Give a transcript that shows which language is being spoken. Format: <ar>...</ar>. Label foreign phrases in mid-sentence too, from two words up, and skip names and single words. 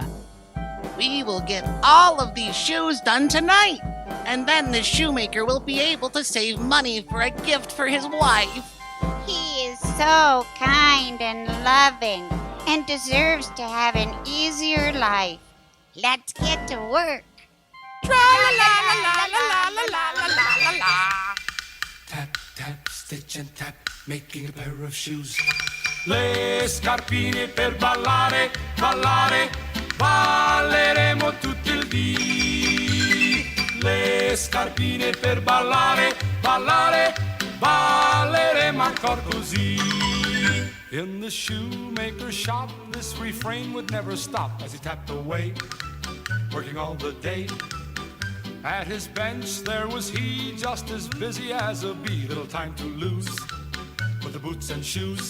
<en>We will get all of these shoes done tonight, and then the shoemaker will be able to save money for a gift for his wife. He is so kind and loving and deserves to have an easier life. Let's get to work. Tra-la-la-la-la-la-la-la-la-la-la. Tap, tap, stitch and tap, making a pair of shoes.</en> <it>Le scarpine per ballare, ballare, balleremo tutto il dì. Le scarpine per ballare, ballare, balleremo ancora così.</it> <en>In the shoemaker's shop, this refrain would never stop as he tapped away, working all the day. At his bench there was he, just as busy as a bee, little time to lose with the boots and shoes.</en>